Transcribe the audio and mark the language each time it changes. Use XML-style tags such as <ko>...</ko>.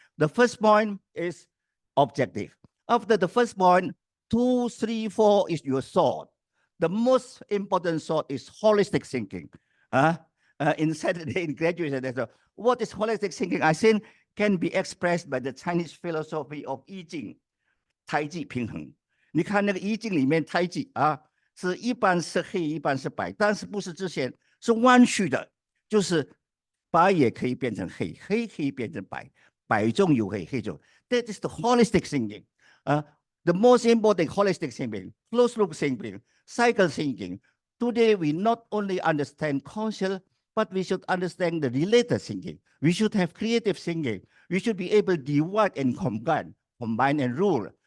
<en>The first point is objective. After the first point, 2, 3, 4 is your thought. The most important thought is holistic thinking. In Saturday in graduation, what is holistic thinking? I think can be expressed by the Chinese philosophy of</en> <zh>易境, 太极平衡。你看那个易经里面太极是一半是黑，一半是白，但是不是直线，是弯曲的，就是白也可以变成黑，黑可以变成白，白中有黑，黑中。</zh> <en>That is the holistic thinking. The most important holistic thinking, closed loop thinking, cycle thinking. Today we not only understand concept, but we should understand the related thinking. We should have creative thinking. We should be able to divide and combine and rule.</en>